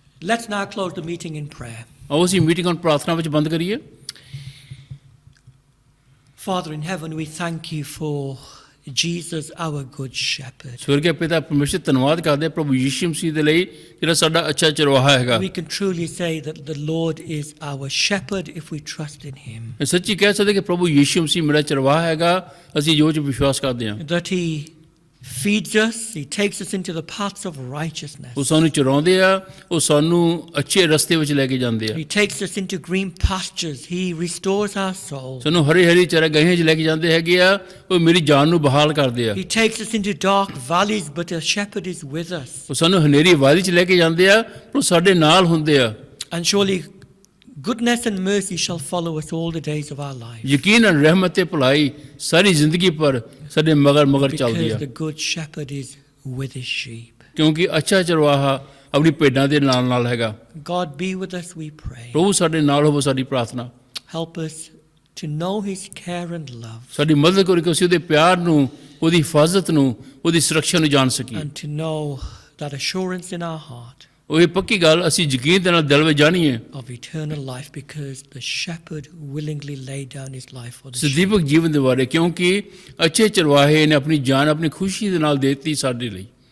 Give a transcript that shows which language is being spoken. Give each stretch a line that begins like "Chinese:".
English: Let's now close the meeting in prayer.
Punjabi: ਆਓ ਅਸੀਂ meeting ਨੂੰ ਪ੍ਰਾਰਥਨਾ ਵਿੱਚ ਬੰਦ ਕਰੀਏ।
English: Father in heaven, we thank you for Jesus, our good shepherd.
Punjabi: ਸਵਰਗੀ ਪਿਤਾ ਪਰਮੇਸ਼ਰ, ਧੰਨਵਾਦ ਕਰਦੇ ਹਾਂ ਪ੍ਰਭੂ ਯੀਸ਼ੂ ਮਸੀਹ ਦੇ ਲਈ ਜਿਹੜਾ ਸਾਡਾ ਅੱਛਾ ਚਰਵਾਹਾ ਹੈਗਾ।
English: We can truly say that the Lord is our shepherd if we trust in him.
Punjabi: ਸੱਚੀ ਕਹਿ ਸਕਦੇ ਕਿ ਪ੍ਰਭੂ ਯੀਸ਼ੂ ਮਸੀਹ ਮੇਰਾ ਚਰਵਾਹਾ ਹੈਗਾ, ਅਸੀਂ ਜੋ ਵਿਸ਼ਵਾਸ ਕਰਦੇ ਹਾਂ।
English: That he feeds us, he takes us into the paths of righteousness.
Punjabi: ਉਹ ਸਾਨੂੰ ਚਰਾਉਂਦੇ ਆ, ਉਹ ਸਾਨੂੰ ਅੱਛੇ ਰਸਤੇ ਵਿੱਚ ਲੈ ਕੇ ਜਾਂਦੇ ਆ,
English: He takes us into green pastures, he restores our soul.
Punjabi: ਸਾਨੂੰ ਹਰੀ ਹਰੀ ਚਰਾਗਾਹਾਂ 'ਚ ਲੈ ਕੇ ਜਾਂਦੇ ਹੈਗੇ ਆ, ਉਹ ਮੇਰੀ ਜਾਨ ਨੂੰ ਬਹਾਲ ਕਰਦੇ ਆ।
English: He takes us into dark valleys, but a shepherd is with us.
Punjabi: ਉਹ ਸਾਨੂੰ ਹਨੇਰੀ ਵਾਦੀ 'ਚ ਲੈ ਕੇ ਜਾਂਦੇ ਆ, ਪਰ ਉਹ ਸਾਡੇ ਨਾਲ ਹੁੰਦੇ ਆ।
English: And surely goodness and mercy shall follow us all the days of our life.
Punjabi: ਯਕੀਨਨ ਰਹਿਮਤ ਤੇ ਭਲਾਈ ਸਾਰੀ ਜ਼ਿੰਦਗੀ ਪਰ ਸਾਡੇ ਮਗਰ ਚੱਲਦੀ
English: Because
Punjabi: ਆ,
English: the good shepherd is with his sheep.
Punjabi: ਕਿਉਂਕਿ ਅੱਛਾ ਚਰਵਾਹਾ ਆਪਣੀ ਭੇਡਾਂ ਦੇ ਨਾਲ ਹੈਗਾ।
English: God be with us, we pray.
Punjabi: ਪ੍ਰਭੂ ਸਾਡੇ ਨਾਲ ਹੋਵੋ, ਸਾਡੀ ਪ੍ਰਾਰਥਨਾ।
English: Help us to know his care and love,
Punjabi: ਸਾਡੀ ਮਦਦ ਕਰੋ ਕਿ ਅਸੀਂ ਉਹਦੇ ਪਿਆਰ ਨੂੰ, ਉਹਦੀ ਹਿਫਾਜ਼ਤ ਨੂੰ, ਉਹਦੀ ਸੁਰੱਖਿਆ ਨੂੰ ਜਾਣ ਸਕੀਏ।
English: and to know that assurance in our heart
Punjabi: ਉਹ ਇਹ ਪੱਕੀ ਗੱਲ ਅਸੀਂ ਯਕੀਨ ਦੇ ਨਾਲ ਦਿਲ ਵਿੱਚ ਜਾਣੀਏ,
English: of eternal life, because the shepherd willingly laid down his life for the sheep.
Punjabi: ਸਦੀਵਕ ਜੀਵਨ ਦੇ ਬਾਰੇ, ਕਿਉਂਕਿ ਅੱਛੇ ਚਰਵਾਹੇ ਨੇ ਆਪਣੀ ਜਾਨ ਆਪਣੀ ਖੁਸ਼ੀ ਦੇ ਨਾਲ ਦੇ ਦਿੱਤੀ ਸਾਡੇ ਲਈ।